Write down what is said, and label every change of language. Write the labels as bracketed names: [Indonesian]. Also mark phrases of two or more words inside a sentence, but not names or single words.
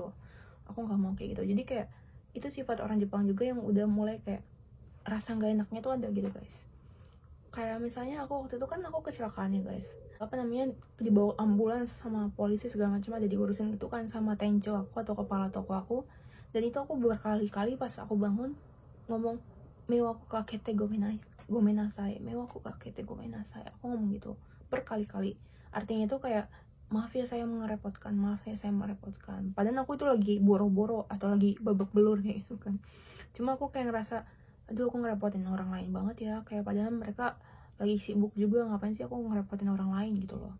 [Indonesian] Aku nggak mau kayak gitu. Jadi kayak itu sifat orang Jepang juga yang udah mulai kayak rasa nggak enaknya tuh ada gitu guys. Kayak misalnya aku waktu itu kan aku kecelakaan ya guys, apa namanya, dibawa ambulans sama polisi segala macam, ada diurusin gitu kan sama tencho aku atau kepala toko aku. Dan itu aku berkali-kali pas aku bangun ngomong [Japanese] 迷惑かけてごめんなさい, 迷惑かけてごめんなさい, [Indonesian] aku ngomong gitu berkali-kali. Artinya itu kayak maaf ya saya merepotkan, padahal aku itu lagi boro-boro atau lagi babak belur kayak gitu kan. Cuma aku kayak ngerasa aduh aku ngerepotin orang lain banget ya, kayak padahal mereka lagi sibuk juga, ngapain sih aku ngerepotin orang lain gitu loh.